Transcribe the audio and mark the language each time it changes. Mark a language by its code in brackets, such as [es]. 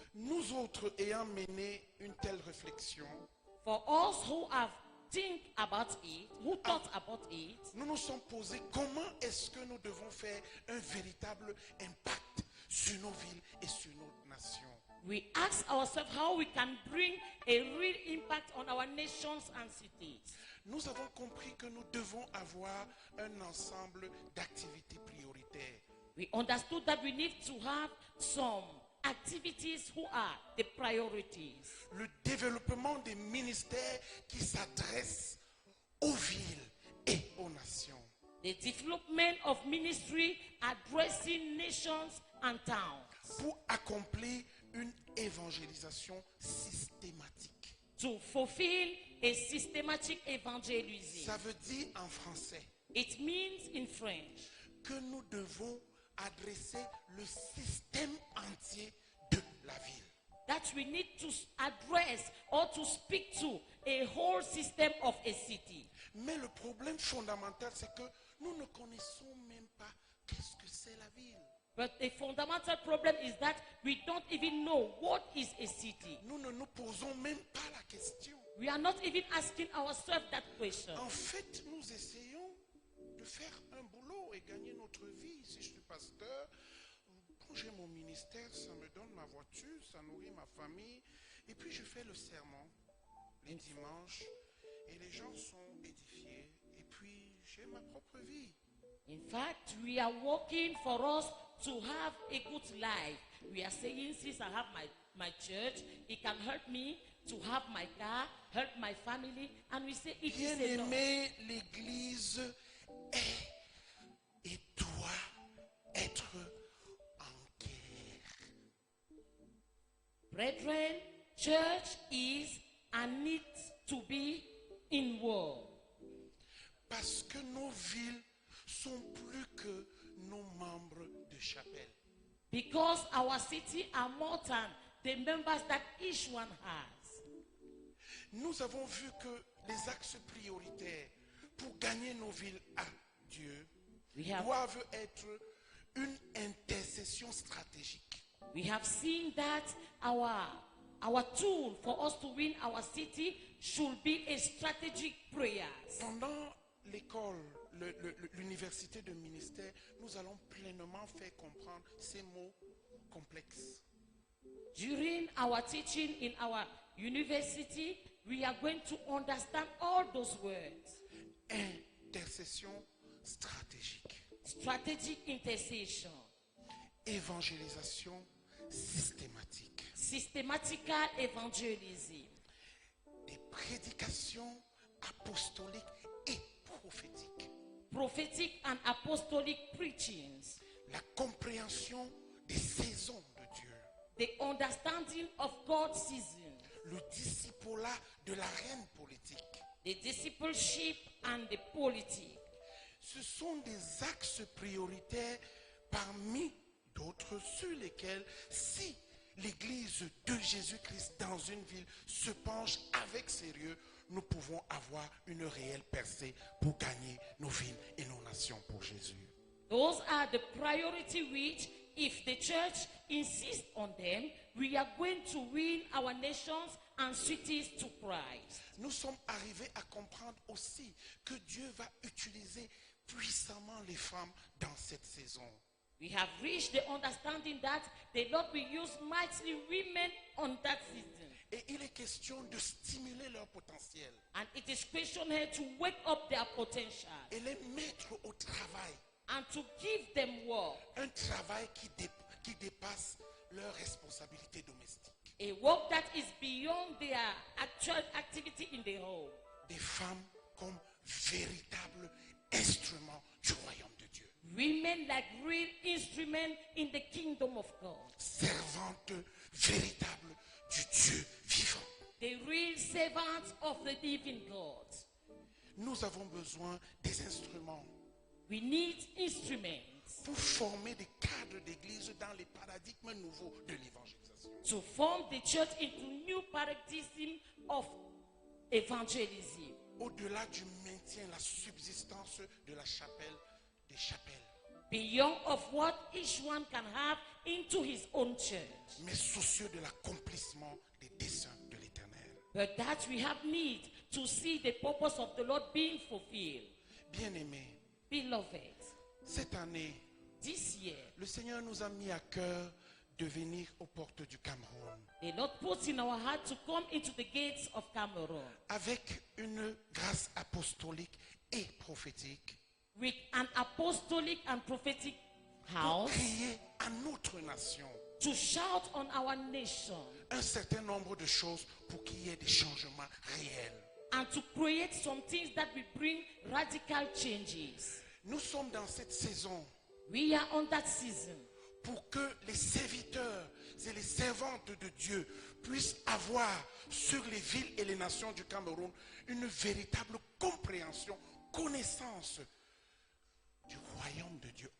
[fr] Nous autres ayant mené une telle réflexion, [en] For us who have think about it, who thought about it, [fr] nous nous sommes posés comment est-ce que nous devons faire un véritable impact sur nos villes et sur nos nations. [en] we ask ourselves how we can bring a real impact on our nations and cities. [fr] nous avons compris que nous devons avoir un ensemble d'activités prioritaires. [en] We understood that we need to have some activities who are the priorities. [fr] Le développement des ministères qui s'adressent aux villes et aux nations. [en] The development of ministry addressing nations and towns. [fr] Pour accomplir une évangélisation systématique. [en] To fulfill a systematic evangelism. [fr] Ça veut dire en français [en] It means in French [fr] que nous devons adresser le système entier de la ville. [en] that we need to address or to speak to a whole system of a city. [fr] Mais le problème fondamental, c'est que nous ne connaissons même pas qu'est-ce que c'est la ville. [en] But the fundamental problem is that we don't even know what is a city. [fr] Nous ne nous posons même pas la question. [en] We are not even asking ourselves that question. [fr] En fait, nous essayons de faire un boulot et gagner notre vie. Si je suis pasteur, quand j'ai mon ministère, ça me donne ma voiture, ça nourrit ma famille. Et puis je fais le sermon les dimanches et les gens sont édifiés. Et puis j'ai ma propre vie. [en] In fact, we are working for us to have a good life. We are saying, since I have my church, it can help me to have my car, help my family. And we say, it is enough. [fr] Bien-aimé, l'Église est et doit être en guerre. [en] Brethren, church is and needs to be in war. [fr] Parce que nos villes sont plus que nos membres de chapelle. [en] Because our city are more than the members that each one has. [fr] Nous avons vu que les axes prioritaires pour gagner nos villes à Dieu doivent être une intercession stratégique. [en] We have seen that our tool for us to win our city should be a strategic prayers. [fr] Pendant l'école, l'université de ministère, nous allons pleinement faire comprendre ces mots complexes. [en] During our teaching in our university, we are going to understand all those words. [fr] Intercession stratégique. [en] Strategic intercession. [fr] Évangélisation systématique. [en] Systematical evangelism. [fr] Des prédications apostoliques et prophétiques. [en] Prophetic and apostolic preachings. [fr] La compréhension des saisons de Dieu. [en] The understanding of God's season. [fr] Le discipulat de la reine politique. [en] The discipleship and the politics. [fr] Ce sont des axes prioritaires parmi d'autres sur lesquels, si l'Église de Jésus-Christ dans une ville se penche avec sérieux, nous pouvons avoir une réelle percée pour gagner nos villes et nos nations pour Jésus. [en] Those are the priority which, if the church insists on them, we are going to win our nations and cities to Christ. [fr] Nous sommes arrivés à comprendre aussi que Dieu va utiliser puissamment les femmes dans cette saison. [en] We have reached the understanding that the Lord will use mightily women on that season. [fr] Et il est question de stimuler leur potentiel [en] And it is question here to wake up their potential [fr] et les mettre au travail. [en] and to give them work. [fr] Un travail qui dépasse leurs responsabilités domestiques. [en] A work that is beyond their actual activity in the home. [fr] Des femmes comme véritables instruments du royaume de Dieu. [en] Women like real instruments in the kingdom of God. [fr] Servantes véritables du Dieu vivant. [en] The real servants of the living God. [fr] Nous avons besoin des instruments [en] We need instruments [fr] pour former des cadres d'église dans les paradigmes nouveaux de l'évangélisation. [en] to form the church into new paradigm of evangelism. [fr] Au-delà du maintien, la subsistance de la chapelle, des chapelles, [en] Beyond of what each one can have into his own church. [fr] mais soucieux de l'accomplissement des desseins de l'Éternel. [en] But that we have need to see the purpose of the Lord being fulfilled. [fr] Bien-aimés, [en] Beloved, [fr] cette année, [en] this year, [fr] le Seigneur nous a mis à cœur de venir aux portes du Cameroun [en] The Lord put in our heart to come into the gates of Cameroon [fr] avec une grâce apostolique et prophétique [en] with an apostolic and prophetic [fr] pour [en] house [fr] crier à notre nation [en] to shout on our nation [fr] un certain nombre de choses pour qu'il y ait des changements réels. [en] and to create some things that will bring radical changes. [fr] Nous sommes dans cette saison [en] We are on that season [fr] pour que les serviteurs et les servantes de Dieu puissent avoir sur les villes et les nations du Cameroun une véritable compréhension, connaissance du royaume de Dieu.